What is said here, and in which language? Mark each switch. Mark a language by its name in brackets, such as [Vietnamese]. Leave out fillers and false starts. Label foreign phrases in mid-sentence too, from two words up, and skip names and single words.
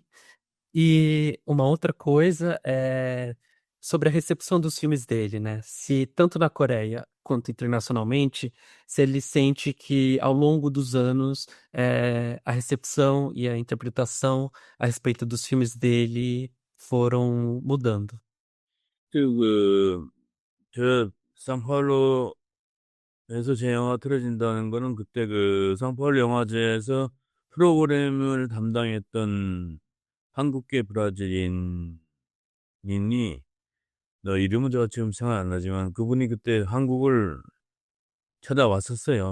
[Portuguese] E uma outra coisa é sobre a recepção dos filmes dele, né? Se tanto na Coreia quanto internacionalmente, se ele sente que ao longo dos anos a recepção e a interpretação a respeito dos filmes dele foram mudando. [Korean] 저 상파울로에서 제 영화 틀어진다는 거는 그때 상파울로 영화제에서 프로그램을 담당했던 한국계 브라질인이, 너 이름은 제가 지금 생각 안 나지만 그분이 그때 한국을 찾아왔었어요.